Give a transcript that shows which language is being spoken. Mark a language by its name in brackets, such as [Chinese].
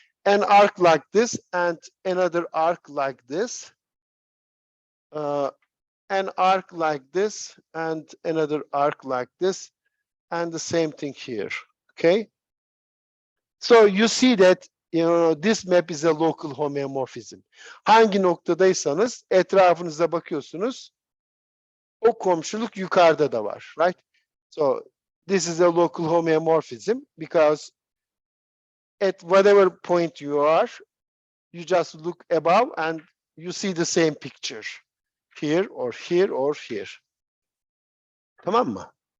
[English] An arc like this and another arc like this. An arc like this and another arc like this. And the same thing here, okay? So you see that, this map is a local homeomorphism. [Turkish] Hangi noktadaysanız etrafınıza bakıyorsunuz. O komşuluk yukarıda da var, [English] right? So this is a local homeomorphism because at whatever point you are, you just look above and you see the same picture here or here or here. [Turkish] Tamam mı?